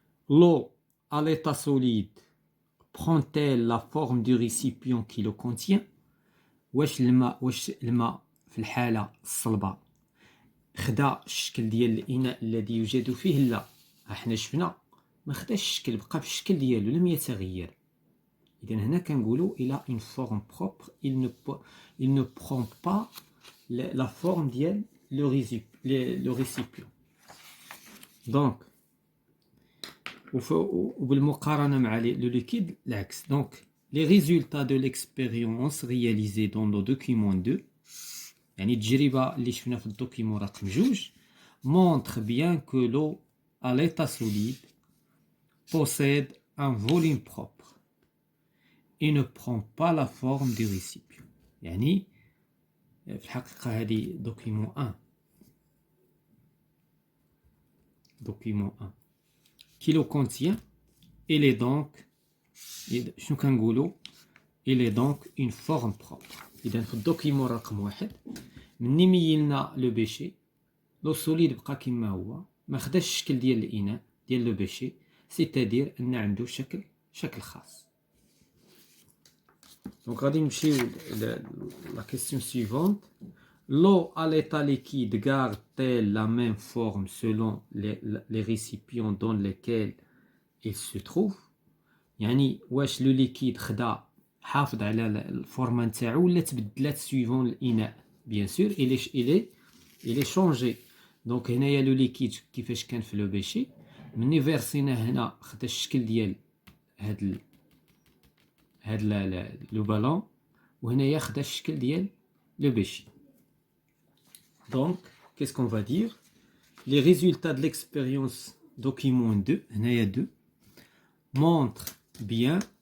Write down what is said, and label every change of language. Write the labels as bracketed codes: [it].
[fr] L'eau à l'état solide prend-elle la forme du récipient qui le contient؟ [ar] واش الماء في الحالة الصلبة خدا الشكل ديال الإناء الذي يوجد فيه؟ لا، احنا شفنا ما خداش الشكل، بقى في الشكل ديالو لم يتغير. إذا هنا كنقولوا [fr] il a une forme propre, il ne prend pas la forme ديال le récipient. [ar] donc وبالمقارنة مع [fr] le liquide [ar] العكس. [fr] donc les résultats de l'expérience réalisée dans le document 2 [ar] يعني التجربة اللي شفنا في الدوكيمون رقم 2 [fr] montre bien que l'eau à l'état solide possède un volume propre et ne prend pas la forme du récipient. [ar] يعني في الحقيقة هذه دوكيمون 1 [fr] qui le contient. Il est donc [ar] شنو كنقولوا [fr] il est donc une forme propre. [ar] إذا في الدوكيمون رقم 1 مني ميلنا لو بيشي لو سوليد بقى كما هو، ما خداش الشكل ديال الإناء ديال لو بيشي، سيتادير أن عنده شكل خاص. دونك غادي نمشيو لا كيسيون سيفونت. [fr] L'eau à l'état liquide garde-t-elle la même forme selon les récipients dans lesquels il se trouve؟ [ar] يعني واش لو ليكيد خدا حافظ على الفورما نتاعو ولا تبدلات سويفون الاناء؟ بيان سور [fr] il est changé. [ar] دونك هنايا لو ليكيد كيفاش كان في لو بيشي، مني فيرسينا هنا خدا الشكل ديال هاد لو بالون، وهنايا خدا الشكل ديال لو بيشي. [fr] donc qu'est-ce qu'on va dire? les résultats de l'expérience document 2 [ar] هنايا 2 [fr] montre bien